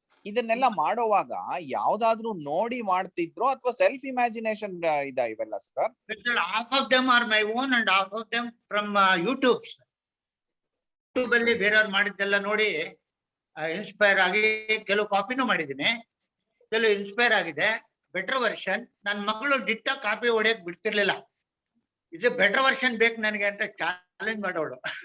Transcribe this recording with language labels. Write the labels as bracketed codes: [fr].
[kn] ಇದನ್ನೆಲ್ಲ ಮಾಡೋವಾಗ ಯಾವ್ದಾದ್ರು ನೋಡಿ ಮಾಡ್ತಿದ್ರು ಅಥವಾ ಸೆಲ್ಫ್ ಇಮ್ಯಾಜಿನೇಷನ್ ಇವೆಲ್ಲ sir? [en] half of them are my own and half of them from YouTube. [kn] YouTube ಅಲ್ಲಿ ಬೇರೆಯವ್ರು ಮಾಡಿದ್ದೆಲ್ಲ ನೋಡಿ ಇನ್ಸ್ಪೈರ್ ಆಗಿ ಕೆಲವು ಕಾಪಿನೂ ಮಾಡಿದ್ದೀನಿ, ಕೆಲವು ಇನ್ಸ್ಪೈರ್ ಆಗಿದೆ. Better version. ನನ್ನ ಮಗಳು ಡಿಟ್ಟ ಕಾಪಿ ಹೊಡೆಯಕ್ ಬಿಡ್ತಿರ್ಲಿಲ್ಲ. ಇದು ಬೆಟರ್ ವರ್ಷನ್ ಬೇಕು ನನಗೆ ಅಂತ ಚಾಲೆಂಜ್ ಮಾಡೋಳು.